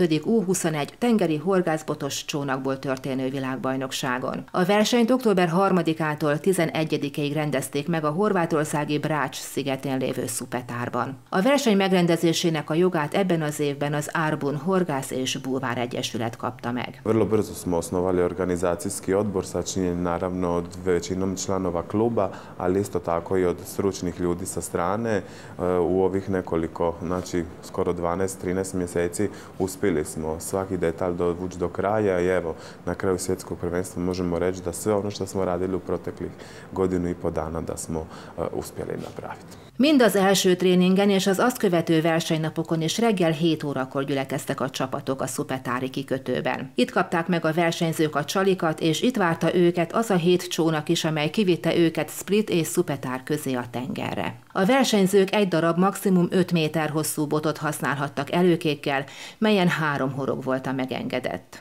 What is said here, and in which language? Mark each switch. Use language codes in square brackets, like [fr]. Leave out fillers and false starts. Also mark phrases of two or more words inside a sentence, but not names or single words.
[hu] U21 tengeri horgászbotos csónakból történő világbajnokságon. A versenyt október 3-ától 11-ig rendezték meg a horvátországi Brač szigetén lévő Supetárban. A verseny megrendezésének a jogát ebben az évben az Arbun Horgász és Bulvár Egyesület kapta meg. [hr] Vrlo brzo smo osnovali organizacijski odbor sačinjen naravno od većinom članova kluba, ali isto tako i od stručnih ljudi sa strane. U ovih nekoliko, znači skoro 12-13 mjeseci uspjeli smo svaki detalj dovući do kraja i evo na kraju svjetskog prvenstva možemo reći da sve ono što smo radili u proteklih 1,5 dana da smo uspjeli napraviti. [hu] Mind az első tréningen és az azt követő versenynapokon is reggel 7 órakor gyülekeztek a csapatok a szupetári kikötőben. Itt kapták meg a versenyzők a csalikat, és itt várta őket az a 7 csónak is, amely kivitte őket Split és Supetár közé a tengerre. A versenyzők egy darab maximum 5 méter hosszú botot használhattak előkékkel, melyen 3 horog volt a megengedett.